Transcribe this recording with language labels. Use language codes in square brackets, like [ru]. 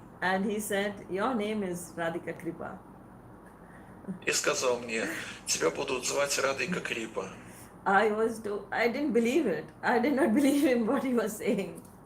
[en] And he said, your name is Radhika Krpa. [ru] И сказал мне, тебя будут звать Радхика Крипа. [en] I didn't believe it. I did not believe in what he was saying.